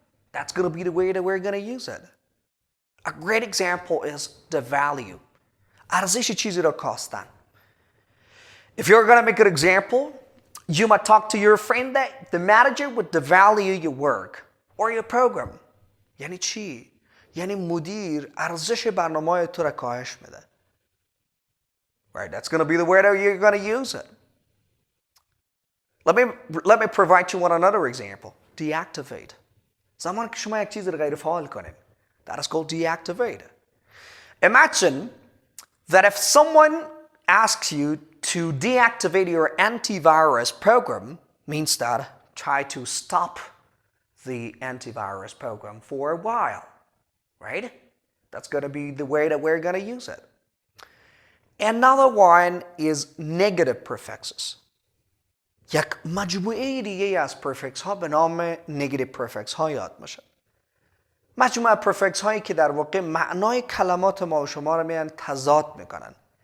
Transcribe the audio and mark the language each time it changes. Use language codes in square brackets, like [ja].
[en] That's going to be the way that we're going to use it. A great example is the value. [fa] ارزش چیزی را کاستن. [en] If you're going to make an example, you might talk to your friend that the manager would devalue your work or your program. [fa] یعنی چی؟ یعنی مدیر ارزش برنامه تو را کاهش میده. [en] Right, that's going to be the way that you're going to use it. Let me provide you with another example. Deactivate. [fa] زمان که شما یک چیز رو غیر فعال کنید. [en] That is called deactivate. Imagine that if someone asks you to deactivate your antivirus program, means that try to stop the antivirus program for a while, right? That's going to be the way that we're going to use it. Another one is negative prefixes. [fa] یک مجموعه دیگه از prefix ها به نام negative prefix ها یاد میشه. مجموعه prefix هایی که در واقع معنای کلمات ما و شما رو میان تضاد میکنن.